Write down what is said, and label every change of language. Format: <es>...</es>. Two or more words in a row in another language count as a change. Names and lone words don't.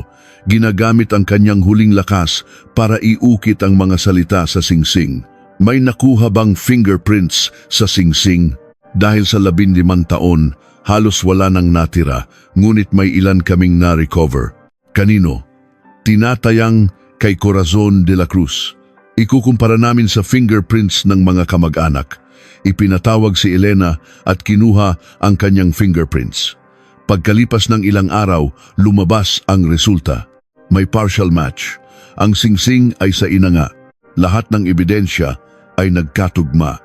<tl>Ginagamit ang kanyang huling lakas para iukit ang mga salita sa singsing. May nakuha bang fingerprints sa singsing? Dahil sa 15 taon, halos wala nang natira, ngunit may ilan kaming na-recover. Kanino? Tinatayang kay Corazon de la Cruz. Ikukumpara namin sa fingerprints ng mga kamag-anak. Ipinatawag si Elena at kinuha ang kanyang fingerprints. Pagkalipas ng ilang araw, lumabas ang resulta. May</tl> <en>partial match.</en> <tl>Ang singsing ay sa ina nga. Lahat ng ebidensya ay nagkatugma.</tl>